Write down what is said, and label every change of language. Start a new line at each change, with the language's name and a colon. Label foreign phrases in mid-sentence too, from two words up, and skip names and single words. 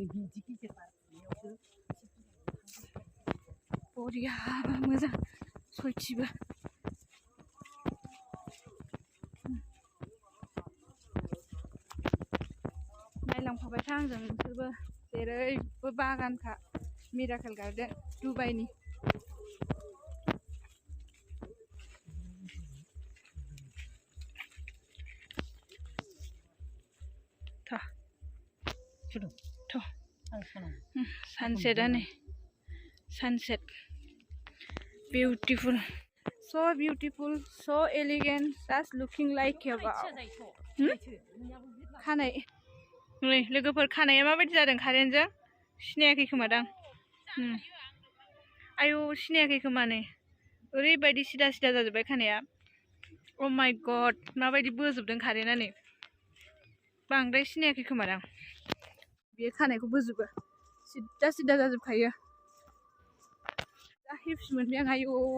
Bodo: बरिया मोजां सयथिबो नायलांफाबाय था आंजों नोंसोरबो जेरैबो बागानखा मिराकेल गार्डेन दुबाइनि सानसेटआ नै सानसेट
English: beautiful so beautiful so elegant just looking like
Bodo: खानाय नै लोगोफोर खानाया माबायदि जादों कारेन्टजों सिनायाखै खोमादां आयौ सिनायाखै खोमा नै ओरैबायदि सिदा सिदा जाजोब्बाय खानाया
English: oh my god
Bodo: माबायदि बोजोबदों कारेन्टआ नै बांद्राय सिनायाखै खोमादां बे खानायखौ बोजोबो सिदा सिदा जाजोबखायो जा हेपि मोनबाय आं आयौ